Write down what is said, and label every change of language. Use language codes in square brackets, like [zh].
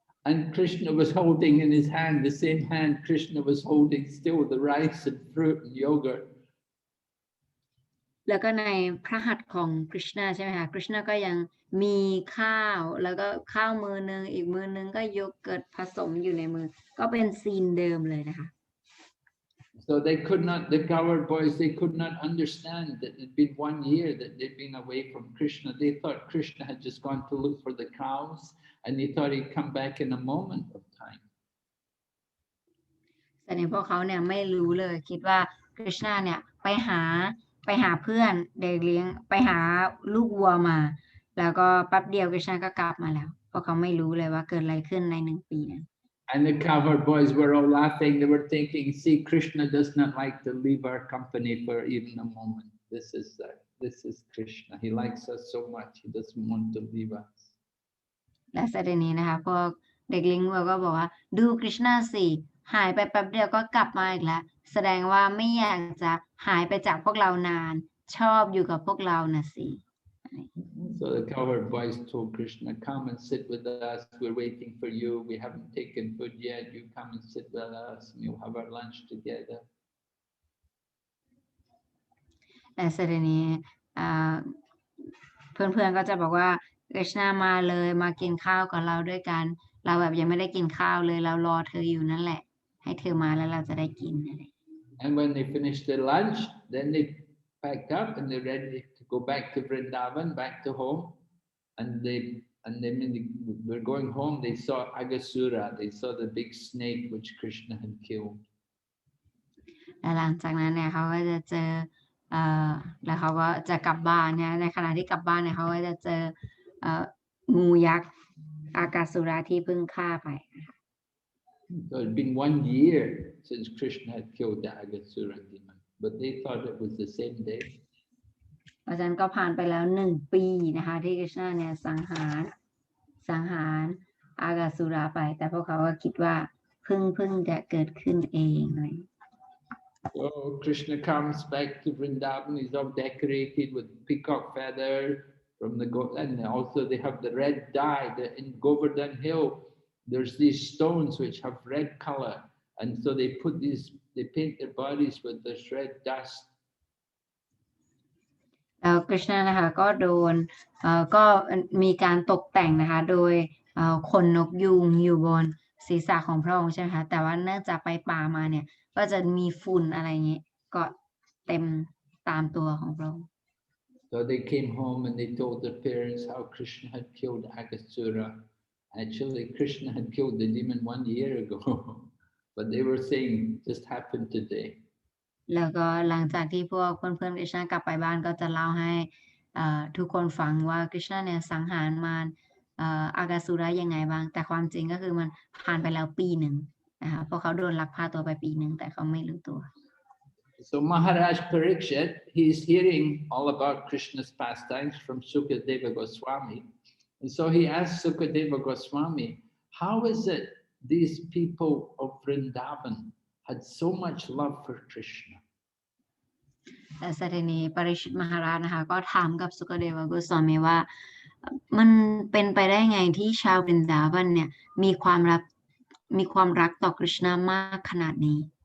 [en] And Krishna was holding in his hand, the same hand Krishna was holding still the rice and fruit and yogurt. [th] แล้วก็ในพระหัตถ์ของคริชนาใช่ไหมคะคริชนาก็ยังมีข้าวแล้วก็ข้าวมือนึงอีกมือนึงก็โยเกิร์ตผสมอยู่ในมือก็เป็นซีนเดิมเลยนะคะ [en] So they could not, the cowherd boys, they could not understand that it'd been 1 year that they'd been away from Krishna. They thought Krishna had just gone to look for the cows and they thought he'd come back in a moment of time. [th] แต่ในพวกเขาเนี่ยไม่รู้เลยคิดว่าคริชนาเนี่ยไปหาเพื่อนเด็กเลี้ยงไปหาลูกวัวมาแล้วก็แป๊บเดียวคริชนาก็กลับมาแล้วเพราะเขาไม่รู้เลยว่าเกิดอะไรขึ้นใน1 ปีนั้น [en] And the cowherd boys were all laughing. They were thinking, see, Krishna does not like to leave our company for even a moment. This is Krishna. He likes us so much. He doesn't want to leave us. [th] และประเด็นนี้นะคะพวกเด็กเลี้ยงวัวก็บอกว่าดูคริชนาสิหายไปแป๊บเดียวก็กลับมาอีกแล้วแสดงว่าไม่อยากจะหายไปจากพวกเรานานชอบอยู่กับพวกเรานะสิ [en] So the cowherd boys told Krishna, come and sit with us. We're waiting for you. We haven't taken food yet. You come and sit with us and you'll have our lunch together. [th] และประเด็นนี้เพื่อนๆก็จะบอกว่าคริชนามาเลยมากินข้าวกับเราด้วยกันเราแบบยังไม่ได้กินข้าวเลยเรารอเธออยู่นั่นแหละให้เธอมาแล้วเราจะได้กิน [en] And when they finished their lunch, then they packed up and they're ready to go back to Vrindavan, back to home. And then when they were going home, they saw Agasura. They saw the big snake which Krishna had killed. [th] และหลังจากนั้นเนี่ยเขาก็จะเจอแล้วเขาก็จะกลับบ้านเนี่ยในขณะที่กลับบ้านเนี่ยเขาก็จะเจองูยักษ์อากาสุราที่เพิ่งฆ่าไป [en] So it had been 1 year since Krishna had killed the Agasura demon, but they thought it was the same day. [th] เพราะฉะนั้นก็ผ่านไปแล้ว1 ปีนะคะที่คริชนาเนี่ยสังหารอากาสุราไปแต่พวกเขาก็คิดว่าเพิ่งจะเกิดขึ้นเองเลย [en] So Krishna comes back to Vrindavan. He's all decorated with peacock feather from the and also they have the red dye. In Govardhan Hill, there's these stones which have red color, and so they paint their bodies with this red dust. [th] แล้วคริชนานะคะก็ก็มีการตกแต่งนะคะโดยขนนกยูงอยู่บนศีรษะของพระองค์ใช่ไหมคะแต่ว่าเนื่องจากไปป่ามาเนี่ยก็จะมีฝุ่นอะไรอย่างนี้ก็เต็มตามตัวของพระองค์ [en] So they came home and they told their parents how Krishna had killed Agasura. Actually, Krishna had killed the demon 1 year ago, but they were saying it just happened today. [th] แล้วก็หลังจากที่พวกเพื่อนๆคริชนากลับไปบ้านก็จะเล่าให้ทุกคนฟังว่าคริชนาเนี่ยสังหารมารอากาสุระยังไงบ้างแต่ความจริงก็คือมันผ่านไปแล้วปี 1นะคะเพราะเขาโดนลักพาตัวไปปี 1แต่เขาไม่รู้ตัว [en] So Maharaj Parikshit, he's hearing all about Krishna's pastimes from Sukadeva Goswami. And so he asked Sukadeva Goswami, how is it these people of Vrindavan had so much love for Krishna? [th] แต่สถินีปริชิตมหาราชนะคะก็ถามกับสุกเดวโกสวามีว่ามันเป็นไปได้ไงที่ชาววรินดาวันเนี่ยมีความรักต่อคริชนามากขนาดนี้